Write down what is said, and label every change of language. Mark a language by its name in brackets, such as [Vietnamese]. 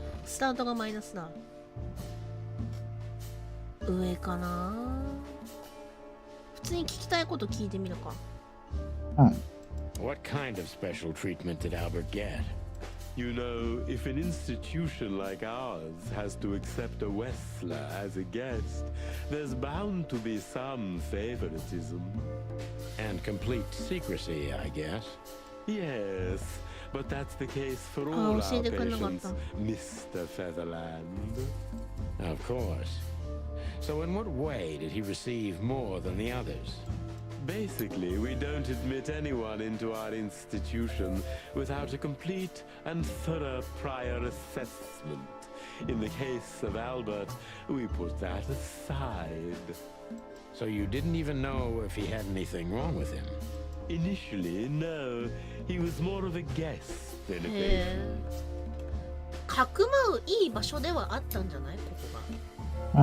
[Japanese] スタートがマイナスだ。上かな。普通に聞きたいこと聞いてみるか。うん。 [English] What kind of special treatment did Albert get? You know, if an institution like ours has to accept a Wessler as a guest, there's bound to be some favoritism. And complete secrecy, I guess. Yes, but that's the case for all our [Japanese] 教えてくれなかった。 [English] patients, Mr. Featherland. Of course. So in what way did he receive more than the others? Basically, we don't admit anyone into our institution without a complete and thorough prior assessment. In the case of Albert, we put that aside. So you didn't even know if he had anything wrong with him? Initially, no. He was more of a guest than a へ patient. え。 [Japanese] かくまういい場所ではあったんじゃないここが。